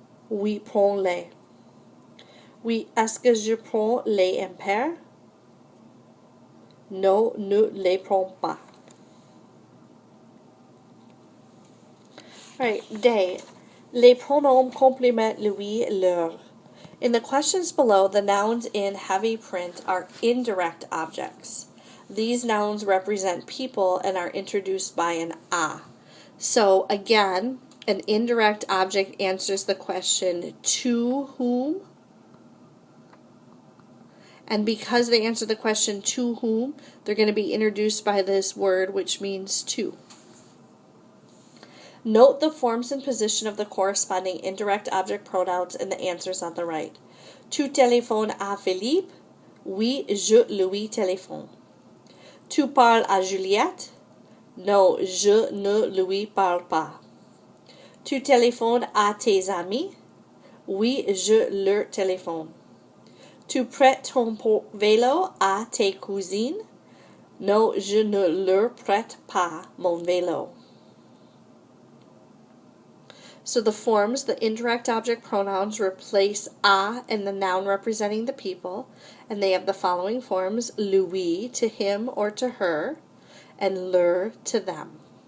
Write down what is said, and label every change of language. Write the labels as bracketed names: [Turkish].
[French] Oui, prends-les. 8. Est-ce que je prends les impairs? Non, ne les prends pas. Alright, day. Les pronoms complémentent lui, leur. [English] In the questions below, the nouns in heavy print are indirect objects. These nouns represent people and are introduced by an a. So again, an indirect object answers the question to whom. And because they answer the question to whom, they're going to be introduced by this word, which means to. Note the forms and position of the corresponding indirect object pronouns in the answers on the right. [French] Tu téléphones à Philippe? Oui, je lui téléphone. Tu parles à Juliette? Non, je ne lui parle pas. Tu téléphones à tes amis? Oui, je leur téléphone. Tu prêtes ton vélo à tes cousines? Non, je ne leur prête pas mon vélo. [English] So the forms, the indirect object pronouns replace a and the noun representing the people, and they have the following forms: lui, to him or to her, and leur, to them.